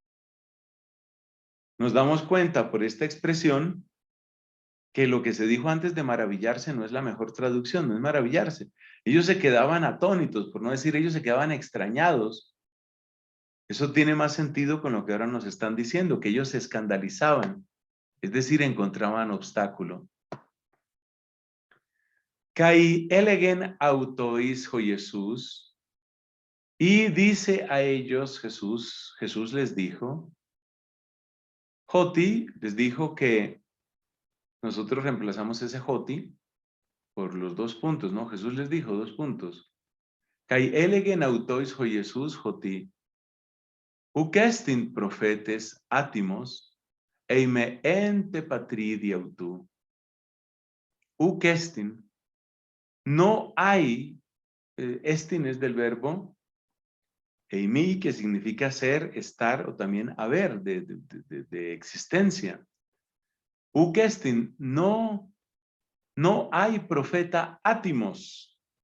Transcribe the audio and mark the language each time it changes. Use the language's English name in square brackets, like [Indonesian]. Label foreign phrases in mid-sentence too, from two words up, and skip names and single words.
[Spanish] Nos damos cuenta por esta expresión que lo que se dijo antes de maravillarse no es la mejor traducción, no es maravillarse. Ellos se quedaban atónitos, por no decir ellos se quedaban extrañados. Eso tiene más sentido con lo que ahora nos están diciendo, que ellos se escandalizaban, es decir, encontraban obstáculo. [Greek] καὶ ἔλεγεν αὐτοῖς Ἰησοῦς, [Spanish] y dice a ellos Jesús les dijo, Joti les dijo que nosotros reemplazamos ese Joti por los 2 puntos, ¿no? Jesús les dijo 2 puntos. [Greek] καὶ ἔλεγεν αὐτοῖς Ἰησοῦς ὅτι οὐκ ἔστιν προφήτης ἄτιμος εἰ μὴ ἐν τῇ πατρίδι αὐτοῦ. [Spanish] Ucestin, no hay, estin es del verbo eimi, que significa ser, estar o también haber, de existencia. Ucestin, no hay profeta átimos.